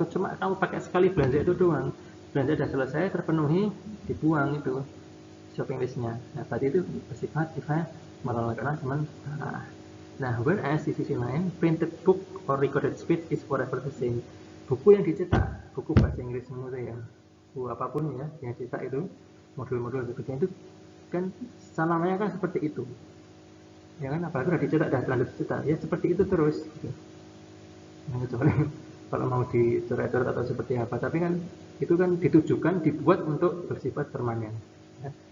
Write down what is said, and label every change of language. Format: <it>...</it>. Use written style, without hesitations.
<id>Cuma kamu pakai sekali belanja itu doang. Belanja sudah selesai, terpenuhi, dibuang itu shopping listnya. Nah, berarti itu bersifat ephemeral karena sementara.</id> <en>Nah, whereas</en> <id>di sisi lain,</id> <en>printed book or recorded speech is forever the same.</en> <id>Buku yang dicetak, buku bahasa Inggris semua ya, buku apapun ya, yang dicetak itu, modul-modul berikutnya itu kan selamanya kan seperti itu. Ya kan, apalagi udah dicetak, udah terlanjur dicetak, ya seperti itu terus. Gitu. Nah, kecuali kalau mau dicoret-coret atau seperti apa, tapi kan itu kan ditujukan, dibuat untuk bersifat permanen. Ya.</id>